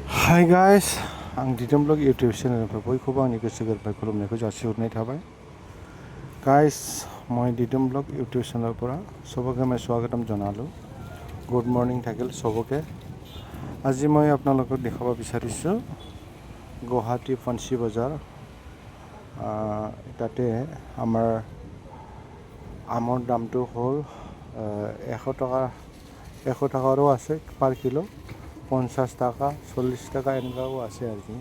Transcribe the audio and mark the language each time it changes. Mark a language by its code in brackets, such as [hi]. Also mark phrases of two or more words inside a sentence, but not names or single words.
[en] Hi guys, [brx] आं दिदोम ब्लग इउटुब चेनेलनिफ्राय बयखौबो आंनि गोसो गोरबोनिफ्राय खुलुमनायखौ जासिहरनाय थाबाय। [en] गाइस, [as] মই দিদম ব্লগ ইউটিউব চেনেলৰ পৰা সবকে মই স্বাগতম জনালোঁ। [en] good morning [as] থাকিল সবকে। আজি মই আপোনালোকক দেখাব বিচাৰিছোঁ গুৱাহাটী ফেঞ্চি বজাৰ। তাতে আমাৰ আমৰ দামটো হ'ল 100 টাকাৰো আছে [en] per kilo, [as] 50 টাকা 40 টাকা এনেকুৱাও আছে আৰু কি।